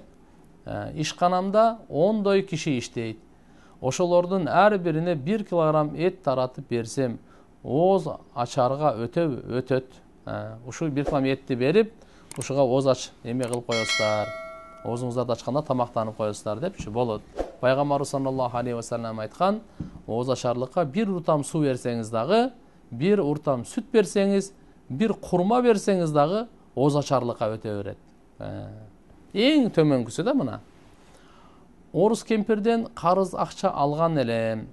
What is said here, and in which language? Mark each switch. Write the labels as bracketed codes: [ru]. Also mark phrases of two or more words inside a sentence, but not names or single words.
[ky] Ишканамда 10 киши иштейт. Ошолордун ар бирине 1 килограмм эт таратып берсем, ооз ачарга өтөт. Ушул 1 килограмм этти берип, ушуга ооз ач эме кылып коесуздар. Оозуңуздарды ачканда тамактанып коесуздар депчи болот. Пайгамбар [ar] صلى الله عليه وسلم [ky] айткан, ооз ачарлыкка 1 уртам суу берсеңиз дагы, 1 уртам сүт берсеңиз, 1 курма берсеңиз дагы ооз ачарлыкка өтө берет. Эң төмөнкүсү да мына. Орус кемпирден карыз акча алган элем.